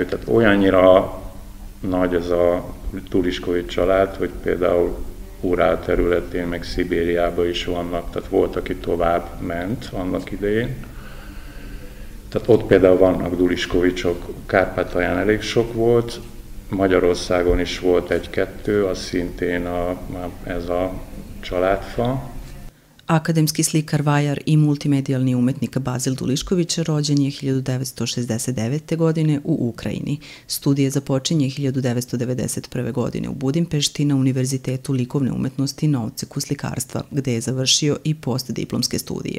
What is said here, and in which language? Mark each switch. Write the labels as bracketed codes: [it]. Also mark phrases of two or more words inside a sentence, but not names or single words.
[hu] tehát olyannyira nagy ez a Duliskovics család, hogy például Urál területén, meg Szibériában is vannak, tehát volt, aki tovább ment annak idején, Tehát ott például vannak Duliskovicsok, Kárpátalján elég sok volt, Magyarországon is volt egy-kettő, az szintén ez a családfa. [sr] Akademski slikar, vajar i multimedijalni umetnik Bazil Dulišković rođen je 1969. godine u Ukrajini. Studije započinje 1991. godine u Budimpešti na Univerzitetu likovne umetnosti na odseku slikarstva, gde je završio i postdiplomske studije.